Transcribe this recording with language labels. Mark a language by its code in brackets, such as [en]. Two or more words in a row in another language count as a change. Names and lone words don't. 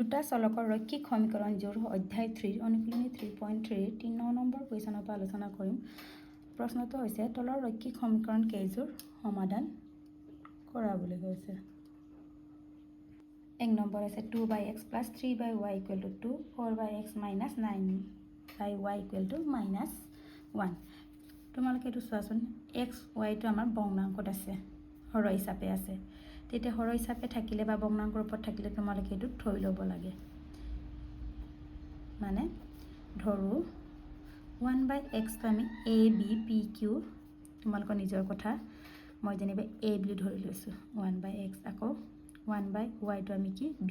[as] দুটা চলকৰ ৰৈখিক সমীকৰণ জোৰ অধ্যায় 3 অনুশীলনী 3.3 3 নম্বৰ কুৱেশ্যনৰ পৰা আলোচনা কৰিম। প্ৰশ্নটো হৈছে তলৰ ৰৈখিক সমীকৰণ কেইযোৰ সমাধান কৰা বুলি কৈছে। 1 নম্বৰ আছে 2x + 3y = 2 4x - 9y = -1। তোমালোকে এইটো চোৱাচোন, x y টো আমাৰ ভগ্নাংকত আছে, হৰ হিচাপে আছে। তেতিয়া হৰ হিচাপে থাকিলে বা ভগ্নাংকৰ ওপৰত থাকিলে তোমালোকে এইটো থৈ ল'ব লাগে। মানে ধৰো 1/x টো আমি a b p q, তোমালোকৰ নিজৰ কথা, মই যেনিবা a বুলি ধৰি লৈছোঁ 1/x, আকৌ 1/y টো আমি কি b।